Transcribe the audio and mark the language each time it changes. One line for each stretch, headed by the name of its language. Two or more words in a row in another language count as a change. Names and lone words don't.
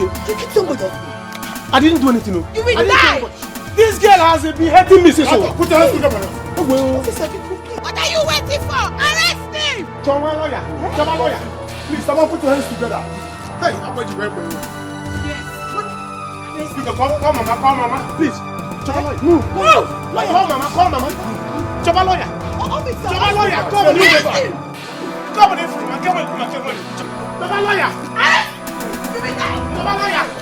English: You kill somebody. I didn't do anything. You will die! This girl has been hurting me since. Put your hands together. What are you waiting for? Arrest him! Choma lawyer. Please, someone put your hands together. Hey, I'm going to break for you. Yes. Call Mama, please. Choma lawyer. Move. Call Mama. Choma lawyer. Officer! Choma lawyer. Come on, Choma lawyer. Arrest! You will die! Choma lawyer.